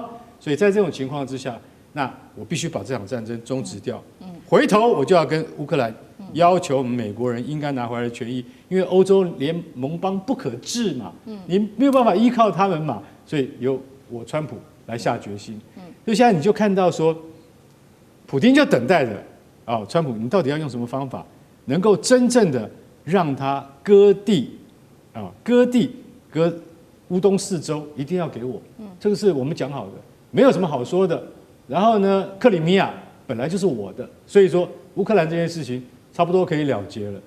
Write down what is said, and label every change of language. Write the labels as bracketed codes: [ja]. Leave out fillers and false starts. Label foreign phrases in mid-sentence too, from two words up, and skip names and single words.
[zh] 所以在這種情況之下，那我必須把這場戰爭終止掉。回頭我就要跟烏克蘭要求美國人應該拿回來的權益，因為歐洲聯盟邦不可治嘛，你沒有辦法依靠他們嘛，所以由我川普來下決心。所以現在你就看到說，普丁就等待着啊，川普你到底要用什麼方法，能夠真正的讓他割地啊，割烏東4州，一定要給我。這個是我們講好的，沒有什麼好說的。然後呢，克里米亞本來就是我的，所以說烏克蘭這件事情差不多可以了結了。